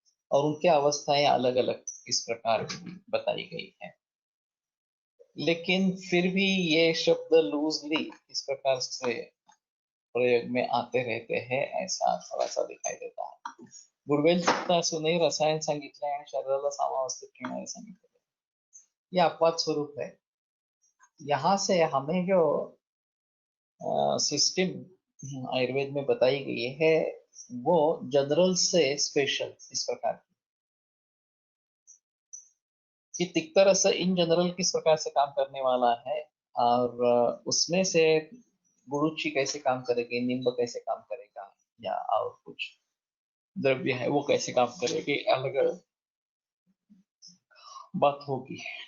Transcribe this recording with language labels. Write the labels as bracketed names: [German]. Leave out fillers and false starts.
[Hindi] और उनकी अवस्थाएं अलग अलग इस प्रकार की बताई गई है। लेकिन फिर भी ये शब्द लूजली इस प्रकार से प्रयोग में आते रहते हैं, ऐसा थोडा सा दिखाई देता है। [Marathi] गुरुवेल असूनही रसायन सांगितले आणि शरीराला सामावस्थित ठेवणारे सांगितले, [Hindi] ये अपवाद स्वरूप है। यहाँ से हमें जो सिस्टम आयुर्वेद में बताई गई है वो जनरल से स्पेशल इस प्रकार कि तिक्तरस इन जनरल किस प्रकार से काम करने वाला है, और उसमें से गुरुची कैसे काम करेगी, निम्ब कैसे काम करेगा, या और कुछ द्रव्य है वो कैसे काम करेगी, अलग अलग बात होगी।